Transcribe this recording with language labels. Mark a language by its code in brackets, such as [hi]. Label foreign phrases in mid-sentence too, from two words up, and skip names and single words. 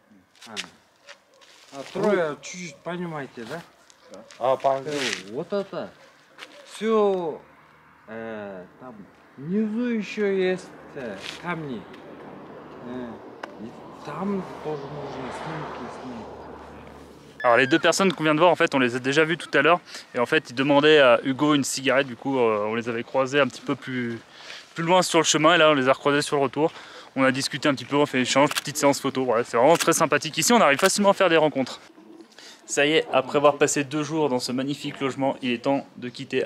[ru] А трое чуть-чуть понимаете, да? А, по-английски. Вот это. Все, там внизу еще есть камни. И там тоже нужно снимки. [fr] Alors les deux personnes qu'on vient de voir, en fait, on les a déjà vues tout à l'heure. Et en fait, ils demandaient à Hugo une cigarette. Du coup, on les avait croisés un petit peu plus loin sur le chemin. Et là, on les a recroisés sur le retour. On a discuté un petit peu, on fait échange, petite séance photo. Voilà, c'est vraiment très sympathique. Ici, on arrive facilement à faire des rencontres. Ça y est, après avoir passé 2 jours dans ce magnifique logement, il est temps de quitter.